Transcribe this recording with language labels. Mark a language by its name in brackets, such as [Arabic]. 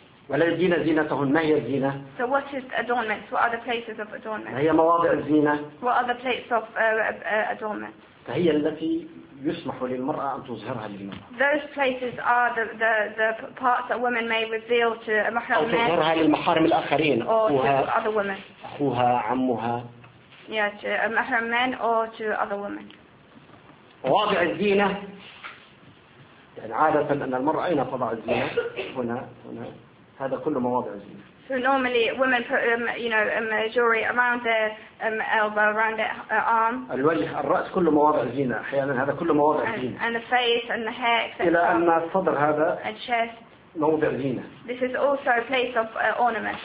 [Arabic] ولا يبدين زينتهن ما هي الزينة. [English] So what is adornment? What are the places of adornment? [Arabic] هي مواضع الزينة. [English] What are the places of adornment? [Arabic] فهي التي يسمح للمرأة أن تظهرها للمرأة. [English] Those places are the parts that women may reveal to محرم men. [Arabic] أو تظهرها للمحارم الآخرين. [English] Or to other women. [Arabic] أخوها عمها. [English] Yeah, to محرم men or to other women. [Arabic] مواضع الزينة يعني عادة أن المرأة أين تضع الزينة؟ هنا هنا هذا كله مواضع الزينة. [English] So normally women put jewelry around their elbow, around their arm. [Arabic] الوجه الرأس كله مواضع زينة أحيانا هذا كله مواضع زينة. [English] And the face and the hair. [Arabic] إلى أن الصدر هذا. [English] And chest. [Arabic] موضع زينة. [English] This is also a place of ornament.